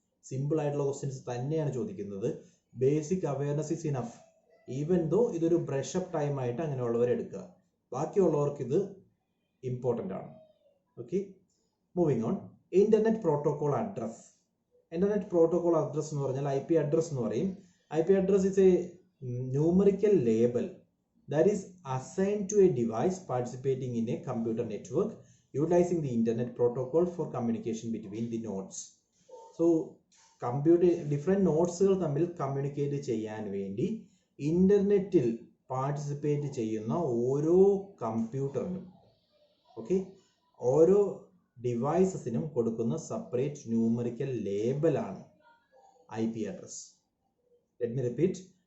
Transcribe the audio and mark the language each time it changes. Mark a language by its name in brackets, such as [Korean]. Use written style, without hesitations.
[Malayalam] Simple ആയിട്ടുള്ള questions തന്നെയാണ് ചോദിക്കുന്നത്. [English] Basic awareness is enough. [Malayalam] Even though ഇതൊരു ബ്രഷ് അപ്പ് ടൈം ആയിട്ട് അങ്ങനെയുള്ളവർ എടുക്കുക, ബാക്കിയുള്ളവർക്ക് ഇത് ഇമ്പോർട്ടൻ്റ് ആണ്. Okay. [English] Moving on. [Malayalam] Internet protocol address. Internet protocol address എന്ന് പറഞ്ഞാൽ IP അഡ്രസ് എന്ന് പറയും. [English] IP address is a numerical label that is assigned to a device participating in a computer network utilizing the internet protocol for communication between the nodes. [Malayalam] So different നോട്ട്സുകൾ തമ്മിൽ communicate ചെയ്യാൻ വേണ്ടി ഇന്റർനെറ്റിൽ participate ചെയ്യുന്ന ഓരോ കമ്പ്യൂട്ടറിനും, okay, ഓരോ ഡിവൈസസിനും കൊടുക്കുന്ന separate numerical ലേബലാണ് IP address. [English] Let me repeat.